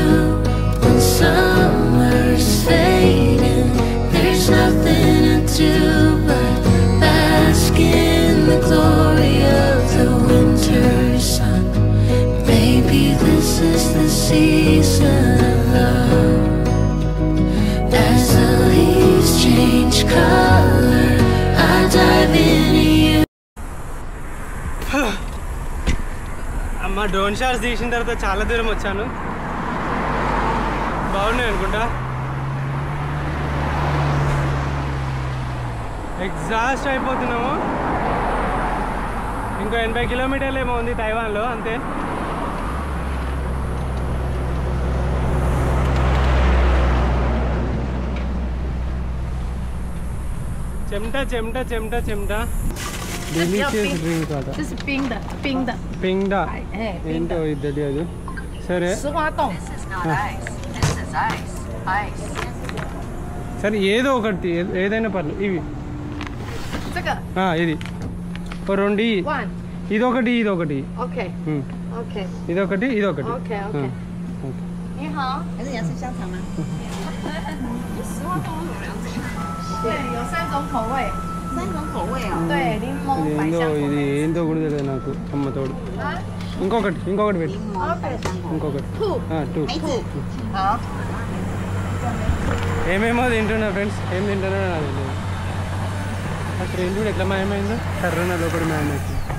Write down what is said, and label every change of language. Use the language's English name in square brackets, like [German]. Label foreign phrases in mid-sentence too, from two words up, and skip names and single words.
[English] When summer's fading, there's nothing to do but bask in the glory of the winter sun. Maybe this is the season of love. As the leaves change color, I dive into you. [Telugu] అమ్మ డ్రోన్ షాట్స్ తీసిన తర్వాత చాలా దూరం వచ్చాను. బాగున్నాయి అనుకుంటా. ఎగ్జాస్ట్ అయిపోతున్నాము. ఇంకో 80 కిలోమీటర్లు ఏమో ఉంది తైవాన్లో, అంతే. చెమట చెమట చెమట చెమట. [English] delicious drink [Telugu] కాదా? [Chinese] 这是冰的，冰的。冰的哎，冰 [Telugu] ఏంటో [Chinese] 的。 [Telugu] ఇది తెలియదు. సరే [Chinese] 石花冻。 [Telugu] సరే ఏదో ఒకటి, ఏదైనా పర్లేదు. ఇవి [Chinese] 这个 [Telugu] ఇది ఓ రెండు. one。 ఇదొకటి ఇదొకటి. OK。 ఉమ్. OK。 ఇదొకటి ఇదొకటి. [English] OK OK。 [Chinese] 你好，还是杨氏香肠吗？石花冻有2种。对，有3种口味。3种口味哦。对，柠檬、百 [Telugu] ఏందో [Chinese] 香口 [Telugu] ఇది [Chinese] 味。 [Telugu] ఏందో కూడా తెలియదు నాకు. అమ్మ తోడు. ఇంకొకటి పెట్టు. ఇంకొకటి 兔。 టూ. [Chinese] 好。 [Telugu] ఏమేమో తింటున్నా ఫ్రెండ్స్, ఏం తింటున్నా నాకు తెలియదు. ఆ ట్రైన్ కూడా ఎట్లా మాయమైందో కర్రోనా లోపల మాయమైంది.